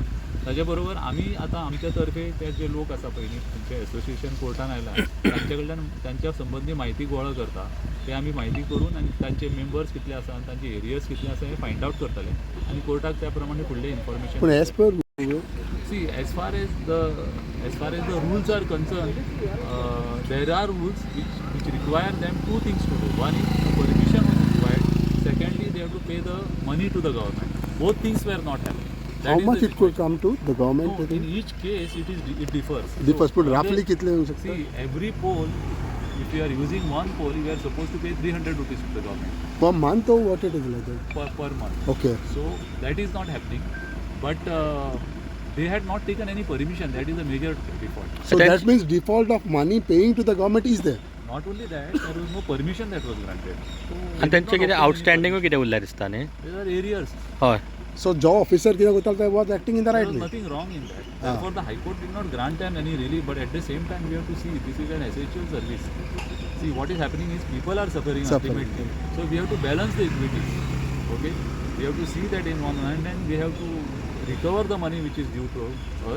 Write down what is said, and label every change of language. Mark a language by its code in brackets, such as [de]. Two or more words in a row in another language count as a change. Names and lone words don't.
[kok] ताजे बरोबर आमी आतां आमच्या तर्फे ते जे लोक आसा पळय न्ही, तांचे एसोसिएशन कोर्टान आयला, तांचे कडल्यान तांच्या संबंदी म्हायती गोळा करता. ते आमी म्हायती करून आनी तांचे मेंबर्स कितले आसा आनी तांचे एरियर्स कितले आसा हें [en] find out [kok] करतले, आनी कोर्टाक त्या प्रमाणे फुडलें इन्फॉर्मेशन. [en] पण as per See, as far as the rules are concerned, there are rules which require them two things to do. One is permission was required. Secondly, they have to pay the money to the government. Both things were not happening. how much it could come to the government? No, in each case it differs. Differs, but roughly [kok] कितले होऊ शकते? [en] See, every pole, if you are using one pole, you are supposed to pay 300 rupees to the government. Per month or what it is like that? Per month. Okay. So that is not happening, but they had not taken any permission. That is a major default. So that means default of money paying to the government is there. Not only that, there was no permission that was granted. So [kok] आणि त्यांचे कितें आउटस्टँडिंग कितें उरल्यार दिसता न्ही. [en] there are arrears. [kok] हय. [en] So जो officer [kok] कितें करता ते [en] was acting in the There right was way. nothing wrong in that. Therefore, the High Court did not grant them any relief. But at the same time, we have to see this is an essential service. See, what is happening is people are suffering ultimately. So we have to balance the equities. Okay, we have to see that in one hand we have to recover the money which is due to us.